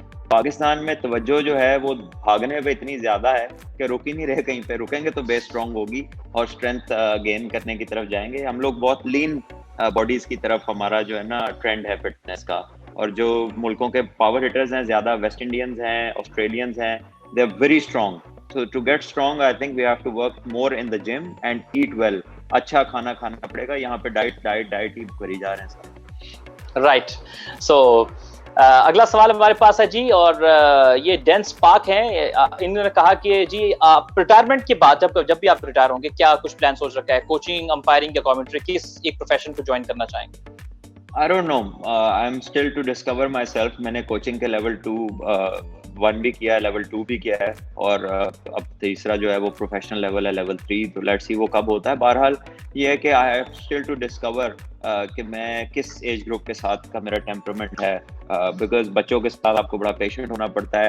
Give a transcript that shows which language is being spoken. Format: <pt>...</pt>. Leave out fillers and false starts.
<ur>پاکستان میں توجہ جو ہے وہ بھاگنے پہ اتنی زیادہ ہے کہ رک ہی نہیں رہے کہیں پہ. رکیں گے تو بیس اسٹرانگ ہوگی اور اسٹرینتھ گین کرنے کی طرف جائیں گے. ہم لوگ بہت لین باڈیز کی طرف ہمارا جو ہے نا ٹرینڈ ہے فٹنس کا. اور جو ملکوں کے پاور ہٹرز ہیں زیادہ, ویسٹ انڈینز ہیں, آسٹریلینز ہیں,</ur> <en>They are very strong. So to get strong, I think we have to work more in the gym and eat well.</en> <ur>اچھا کھانا کھانا پڑے گا. یہاں پہ ڈائٹ ہی بھری جا رہے ہیں سر. رائٹ. سو اگلا سوال ہمارے پاس ہے جی, اور یہ ڈینس پاک ہیں. انہوں نے کہا کہ جی آپ ریٹائرمنٹ کے بعد جب بھی آپ ریٹائر ہوں گے کیا کچھ پلان سوچ رکھا ہے, کوچنگ, امپائرنگ یا کامنٹری, کس ایک پروفیشن کو جوائن کرنا چاہیں گے؟</ur> <en>I don't know. I'm still to discover myself.</en> <ur>میں نے کوچنگ کے لیول 1 بھی کیا ہے, لیول 2 بھی کیا ہے, اور اب تیسرا جو ہے وہ پروفیشنل لیول ہے, لیول 3. تو</ur> <en>let's see</en> <ur>وہ کب ہوتا ہے. بہرحال یہ ہے کہ</ur> <en>I have still to discover</en> <ur>کہ میں کس ایج گروپ کے ساتھ کا میرا ٹیمپرمنٹ ہے, بیکاز بچوں کے ساتھ آپ کو بڑا پیشنٹ ہونا پڑتا ہے.</ur>